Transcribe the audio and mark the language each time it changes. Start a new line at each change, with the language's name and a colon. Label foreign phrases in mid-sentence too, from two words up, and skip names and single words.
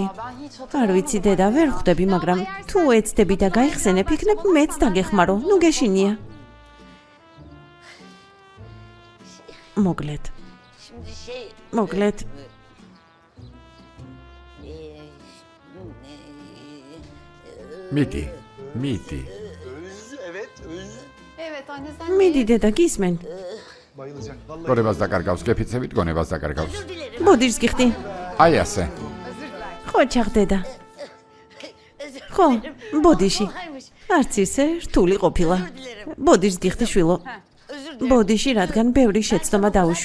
Georgian: არ ვიცი, დედა, ვერ ხვდები, მაგრამ თუ ეცდები და გაიხსენებ, იქნებ მეც დაგეხმარო. ნუ გეშინია. მოგლეთ. მოგლეთ. მიდი, მიდი.
Turkish: Evet anne sen
Georgian: მიდი, დედა, გისმენ.
Turkish: Bayılacak. Vallahi
Georgian: გონებას დაკარგავს, გეფიცებით გონებას დაკარგავს. ბოდიშს გიხდი. აი ასე. ხო, ჩახდედა. ხო, ბოდიში. არც ისე რთული ყოფილა. ბოდიშს გიხდი შვილო. ბოდიში, რადგან ბევრი შეცდომა დაუშვი.